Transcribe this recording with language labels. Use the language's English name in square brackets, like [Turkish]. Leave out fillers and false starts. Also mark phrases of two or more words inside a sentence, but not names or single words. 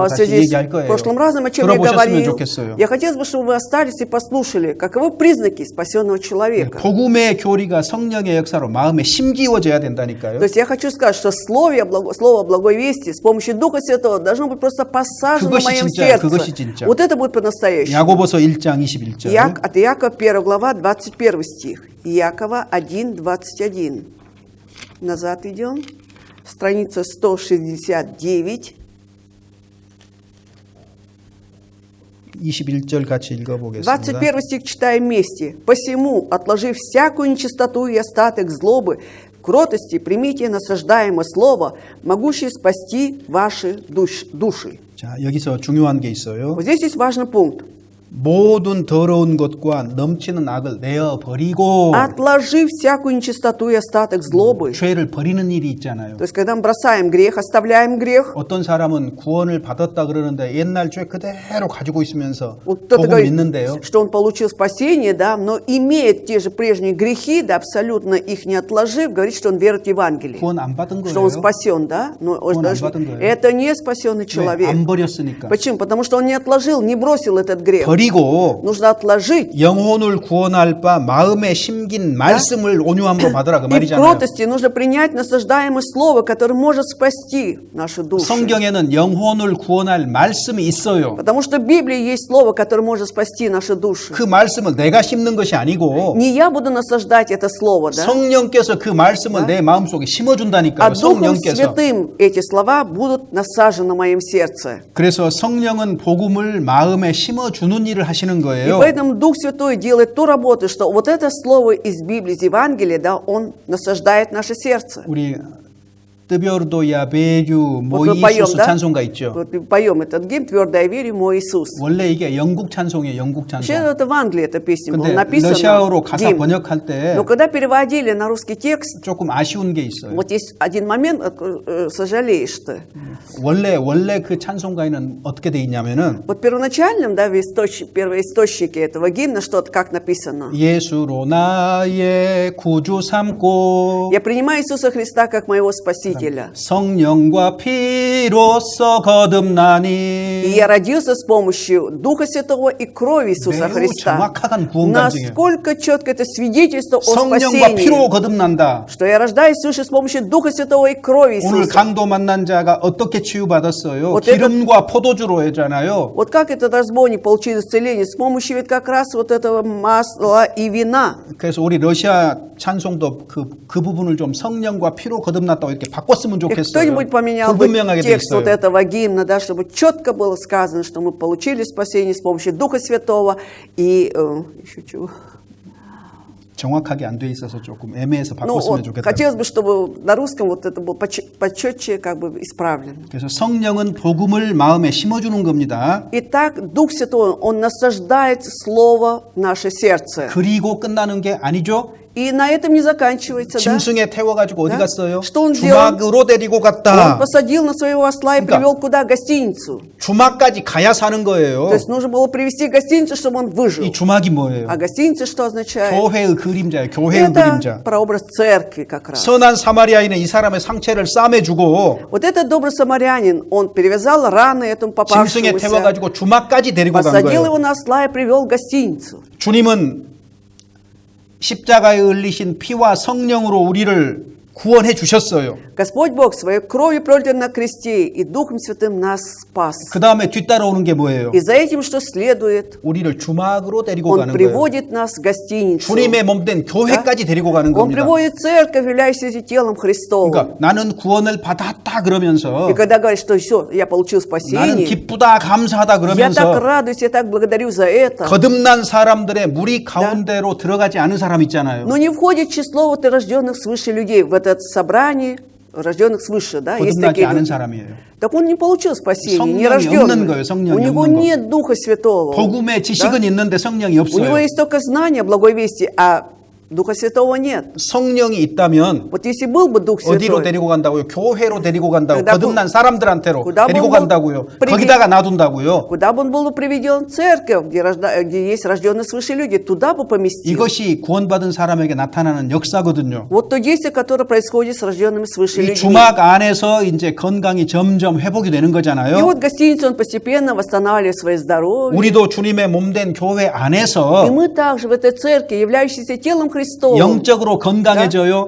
[Russian] В [Korean] 다시 [Russian] связи [Korean] 얘기할 [Russian] с [Korean] 거예요. [Russian] прошлым разом, о чем я [Korean] 들어보셨으면 [Russian] говорил, [Korean] 좋겠어요. [Russian] я хотела бы, чтобы вы остались и послушали, каковы признаки спасенного человека. [Korean] 복음의 교리가 성령의 역사로 마음에 심기워져야 된다니까요. [Russian] То есть я хочу сказать, что слово благой вести с помощью Духа Святого должно быть просто посажено в [Korean] 그것이 [Russian] моем [Korean] 진짜야, [Russian] сердце. [Korean] 그것이 진짜. [Russian] Вот это будет по-настоящему. [Korean] 야고보서 1장 21절. [Russian] От Иакова 1 глава 21 стих. Иакова 1:21. Назад идем. Страница 169. [Korean] 21절 같이 읽어보겠습니다. [Russian] 21 стих читаем вместе. «Посему, отложив всякую нечистоту и остаток злобы, в кротости примите насаждаемое слово, могущее спасти ваши души». [Korean] 자, 여기서 중요한 게 있어요. [Russian] Вот здесь есть важный пункт. [Korean] 모든 더러운 것과 넘치는 악을 내어 버리고 [Russian] Отложив всякую нечистоту и остаток злобы. [Korean] 죄를 버리는 일이 있잖아요. [Russian] То есть, когда мы бросаем грех, оставляем грех. [Korean] 어떤 사람은 구원을 받았다 그러는데 옛날 죄 그대로 가지고 있으면서 [Russian] Вот кто-то [Korean] 복음 [Russian] говорит, [Korean] 믿는데요. [Russian] что он получил спасение, да, но имеет те же прежние грехи, да, абсолютно их не отложив, говорит, что он верит в Евангелие. [Korean] 구원 안 받은 [Russian] Что он [Korean] 거예요. [Russian] спасен, да? Но [Korean] Он 받은 거예요. [Russian] это не спасенный [Korean] 왜? [Russian] человек. [Korean] 안 버렸으니까. [Russian] Почему? Потому что он не отложил, не бросил этот грех. [Korean] 버리고 [Russian] Нужно отложить. [Korean] 영혼을 구원할 바 마음에 심긴 말씀을 온유함으로 받으라 그 [Russian] И в [Korean] 말이잖아요. [Russian] кротости нужно принять насаждаемое слово, которое может спасти нашу душу. [Korean] 성경에는 영혼을 구원할 말씀이 있어요. [Russian] Потому что в Библии есть слово, которое может спасти наши души. [Korean] 그 말씀을 내가 심는 것이 아니고 [Russian] Не я буду насаждать это слово, да? [Korean] 성령께서 그 말씀을 내 마음속에 심어준다니까요. [Russian] А Духом [Korean] 성령께서. [Russian] Святым эти слова будут насажены в моем сердце. [Korean] 그래서 성령은 복음을 마음에 심어주는 일을 하시는 [Russian] И [Korean] 거예요. [Russian] поэтому Дух Святой делает ту работу, что вот это слово из Библии, из Евангелия, да, он насаждает наше сердце. 우리 твёрдо я верю Вот мы поем, мой Иисус да? [Korean] 찬송가 있죠. [Russian] Вот мы поем этот гимн «Твердая верю, мой Иисус». [Korean] 원래 이게 영국 찬송이에요. 영국 [Russian] Вообще [Korean] 찬송. [Russian] это в Англии эта песня была [Korean] 근데 [Russian] написана. [Korean] 러시아어로 가사 [Russian] гимн. [Korean] 번역할 때 [Russian] Но когда переводили на русский текст, [Korean] 조금 아쉬운 게 있어요. [Russian] вот есть один момент, сожалеешь ты. [Korean] 원래 그 찬송가에는 어떻게 돼 있냐면은 [Russian] Вот первоначальном, да, в первоисточнике этого гимна что-то как написано. [Korean] 예수로 나의 구주 삼고 [Russian] Я принимаю Иисуса Христа как моего Спасителя. [Korean] 성령과 피로써 거듭나니. [Russian] И я родился с помощью Духа Святого и крови Иисуса [Korean] 매우 [Russian] Христа. [Korean] 정확한 구원 간증이에요. [Russian] Насколько четко это свидетельство о [Korean] 성령과 피로 [Russian] спасении. [Korean] 거듭난다. [Russian] Что я рождаюсь свыше с помощью Духа Святого и крови [Korean] 오늘 [Russian] Иисуса. [Korean] 강도 만난 자가 어떻게 치유받았어요? [Russian] Вот [Korean] 기름과 포도주로 했잖아요. [Russian] Вот как этот разбойник получил исцеление? С помощью ведь как раз вот этого масла и вина. [Korean] 그래서 우리 러시아 찬송도 그 부분을 좀 성령과 피로 거듭났다고 이렇게 바꿨으면 [Russian] И [Korean] 좋겠어요. [Russian] кто-нибудь поменял бы [Korean] 불분명하게 돼 [Russian] текст вот [Korean] 있어요. [Russian] этого гимна, да, чтобы четко было сказано, что мы получили спасение с помощью Духа Святого и еще чего. [Korean] 정확하게 안 돼 있어서 조금 애매해서 [Russian] Ну, [Korean] 바꿨으면 [Russian] вот, [Korean] 좋겠다. [Russian] хотелось бы, чтобы на русском вот это было почетче как бы исправлено. [Korean] 그래서 성령은 복음을 마음에 심어주는 겁니다. [Russian] Итак, Дух Святой, Он насаждает Слово в наше сердце. [Korean] 그리고 끝나는 게 아니죠. [Russian] И на этом не заканчивается, да? [Korean] 짐승에 태워가지고 어디 [Russian] Да? [Korean] 갔어요? [Russian] Что он сделал? [Korean] 주막으로 데리고 [Russian] Он [Korean] 갔다. [Russian] посадил на своего осла и [Korean] 그러니까 [Russian] привел куда? Гостиницу. [Korean] 주막까지 가야 사는 거예요. [Russian] То есть нужно было привести гостиницу, чтобы он выжил. [Korean] 이 주막이 뭐예요? [Russian] А гостиница что означает? [Korean] 교회의 그림자예요. 교회의 [Russian] Это [Korean] 그림자. [Russian] прообраз церкви как раз. [Korean] 선한 사마리아인은 이 사람의 상처를 싸매주고 [Russian] Вот этот добрый самарянин, он перевязал раны этому [Korean] 짐승에 [Russian] попавшемуся, [Korean] 태워가지고 주막까지 데리고 간 [Russian] посадил его [Korean] 거예요. [Russian] на осла и привел в гостиницу. [Korean] 주님은 십자가에 흘리신 피와 성령으로 우리를 구원해 주셨어요. [Russian] Господь Бог своей кровью пролитой на кресте и Духом Святым нас спас. [Korean] 그 다음에 뒤따라오는 게 뭐예요? [Russian] И за этим, что следует, [Korean] 우리를 주막으로 데리고 [Russian] Он [Korean] 가는 거예요. [Russian] приводит нас в гостиницу. [Korean] 주님의 몸된 교회까지 데리고 가는 [Russian] Он [Korean] 겁니다. [Russian] приводит церковь, являющуюся телом Христовым. [Korean] 그러니까 나는 구원을 받았다 그러면서 [Russian] И когда говорит, что все, я получил [Korean] 나는 [Russian] спасение, [Korean] 기쁘다 감사하다 [Russian] я так [Korean] 그러면서 [Russian] радуюсь, я так благодарю за это. [Korean] 거듭난 사람들의 무리 가운데로 들어가지 않은 사람 있잖아요. [Russian] Но не входит в число вот рожденных свыше людей в это собрание рожденных свыше, да, есть [Korean] 거듭나지 [Russian] такие [Korean] 않은 [Russian] люди. [Korean] 사람이에요. [Russian] Так он не получил спасения, не [Korean] 성령이 없는 거예요, [Russian] рожденный. [Korean] 성령이 [Russian] У него [Korean] 없는 거. [Russian] нет Духа Святого. [Korean] 복음의 지식은 [Russian] Да? [Korean] 있는데 성령이 [Russian] У него [Korean] 없어요. [Russian] есть только знание благой вести, а Духа Святого нет. [Korean] 성령이 있다면 [Russian] Вот если был бы Дух [Korean] 어디로 [Russian] Святой, [Korean] 데리고 간다고요? 교회로 데리고 간다고. 그다 거듭난 사람들한테로 그다 데리고 뭐 간다고요. 프리비- 거기다가 놔둔다고요. [Russian] куда бы он был бы приведен? В церковь, где есть рожденные свыше люди, туда бы поместил. [Korean] 이것이 구원받은 사람에게 나타나는 역사거든요. [Russian] Вот то действие, которое происходит с рожденными свыше [Korean] 이 [Russian] людьми. [Korean] 주막 안에서 이제 건강이 점점 회복이 되는 [Russian] И [Korean] 거잖아요. [Russian] вот в гостинице он постепенно восстанавливает свое здоровье. [Korean] 우리도 주님의 몸된 교회 [Russian] И [Korean] 안에서 [Russian] мы также в этой церкви, являющейся телом Христовым, [Korean] 영적으로 건강해져요.